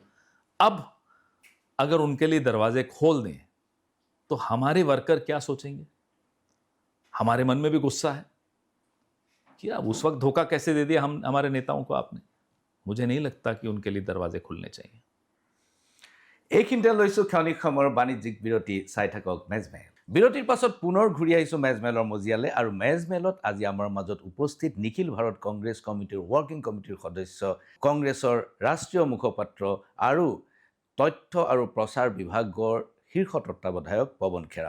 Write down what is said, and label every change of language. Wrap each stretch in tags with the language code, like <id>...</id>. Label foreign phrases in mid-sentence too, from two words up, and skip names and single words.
<hi>अब अगर उनके लिए दरवाजे खोल दें तो हमारे वर्कर क्या सोचेंगे? हमारे मन में भी गुस्सा है कि अब उस वक्त धोखा कैसे दे दिया हमारे नेताओं को आपने। मुझे नहीं लगता कि उनके लिए दरवाजे खुलने चाहिए।</hi> <as>এইখিনিতে লৈছোঁ ক্ষণিক সময়ৰ বাণিজ্যিক বিৰতি। চাই থাকক মেজমেল। বিৰতিৰ পাছত পুনৰ ঘূৰি আহিছোঁ মেজমেলৰ মজিয়ালে, আৰু মেজমেলত আজি আমাৰ মাজত উপস্থিত নিখিল ভাৰত কংগ্ৰেছ কমিটিৰ ৱৰ্কিং কমিটিৰ সদস্য, কংগ্ৰেছৰ ৰাষ্ট্ৰীয় মুখপাত্ৰ আৰু তথ্য আৰু প্ৰচাৰ বিভাগৰ শীৰ্ষ তত্ত্বাৱধায়ক পৱন খেৰা।</as>